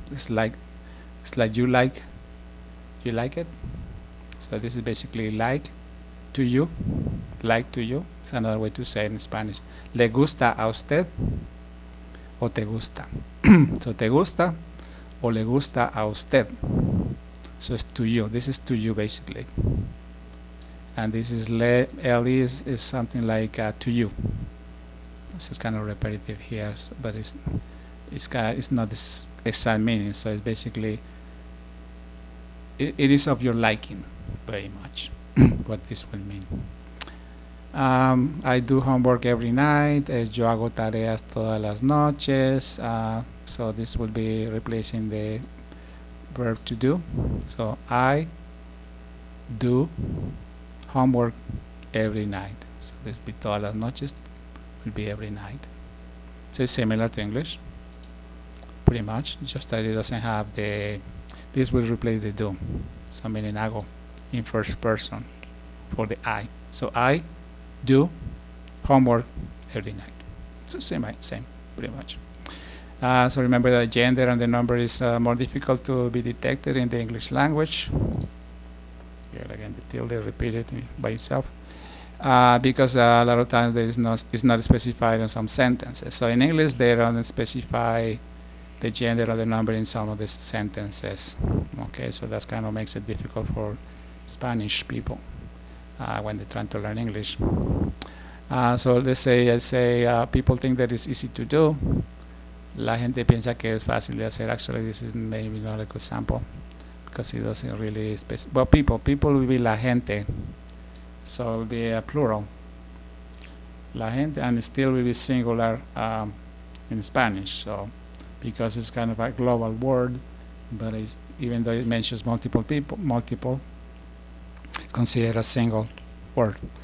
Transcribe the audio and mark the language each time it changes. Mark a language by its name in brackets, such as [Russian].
[English] It's like you like it. So this is basically like to you. It's another way to say it in Spanish. [Spanish] ¿Le gusta a usted o te gusta? So te gusta o le gusta a usted. [English] So it's to you. This is to you basically. And this is le is something like to you. So it's kind of repetitive here, but it's not this exact meaning. So it's basically it is of your liking very much. What this will mean. I do homework every night. [Spanish] Yo hago tareas todas las noches. [English] So this will be replacing the verb to do. So I do homework every night. So this will be [Spanish] todas las noches, [English] will be every night. So it's similar to English, pretty much, just that it doesn't have this will replace the do. So meaning hago in first person for the I. So I do homework every night. So same, pretty much. So remember that gender and the number is more difficult to be detected in the English language. Here again, the tilde repeated by itself. Because a lot of times it's not specified in some sentences. So in English they don't specify the gender or the number in some of the sentences. Okay, so that kind of makes it difficult for Spanish people when they're trying to learn English. So let's say people think that it's easy to do. [Spanish] La gente piensa que es fácil de hacer. [English] Actually, this is maybe not a good sample because it doesn't really specify. Well, people will be [Spanish] la gente, [English] so it will be a plural. [Spanish] La gente, [English] and it still will be singular in Spanish. So because it's kind of a global word, but even though it mentions multiple people, it's considered a single word.